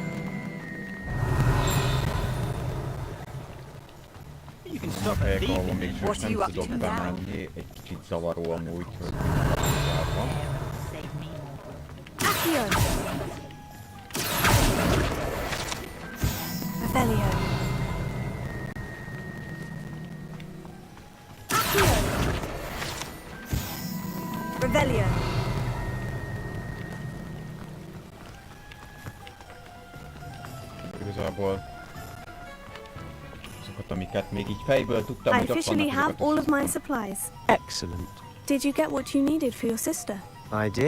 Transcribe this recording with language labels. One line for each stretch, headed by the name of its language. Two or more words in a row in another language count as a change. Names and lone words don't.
Hungarian: Helyek, ahol még Most nem tudok bemenni, egy kicsit zavaró amúgy, hogy van. Accio! Revelio! Accio! Revelio! Igazából azokat, amiket még így fejből tudtam,
English: I
Hungarian: hogy ott
English: officially
Hungarian: vannak,
English: have all of my supplies. Excellent. Did you get what you needed for your sister? I did.